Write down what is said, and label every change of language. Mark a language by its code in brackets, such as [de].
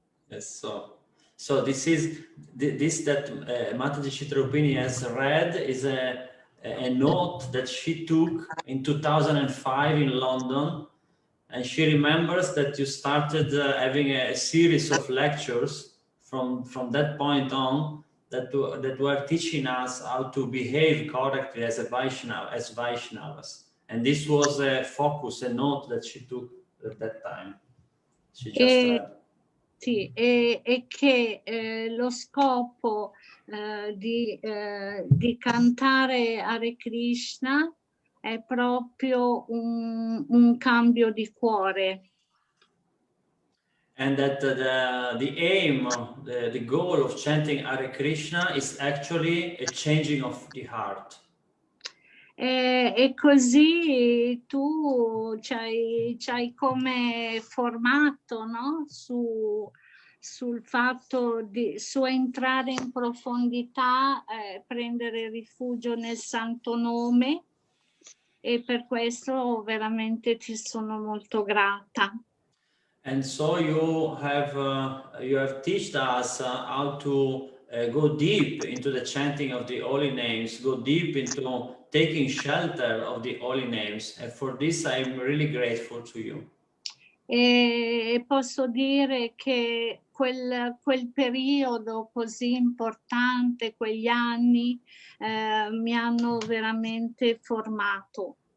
[en] Yes, so this is this that Mataji Chitrarupini has read is a note that she took in 2005 in London, and she remembers that you started having a series of lectures from that point on that were teaching us how to behave correctly as Vaishnavas. And this was a focus, a note that she took at that time. She just read. [it] Sì, e che lo scopo di cantare Hare Krishna è proprio un cambio di cuore. [en] And that the aim, the goal of chanting Hare Krishna is actually a changing of the heart. [it] E così tu ci hai come formato, no? Sul fatto su entrare in profondità, prendere rifugio nel santo nome, e per questo veramente ti sono molto grata. [en] And so you have taught us how to go deep into the chanting of the holy names, go deep into taking shelter of the holy names. And for this, I'm really grateful to you. [it] E posso dire che quel periodo così importante, quegli anni, mi hanno veramente formato.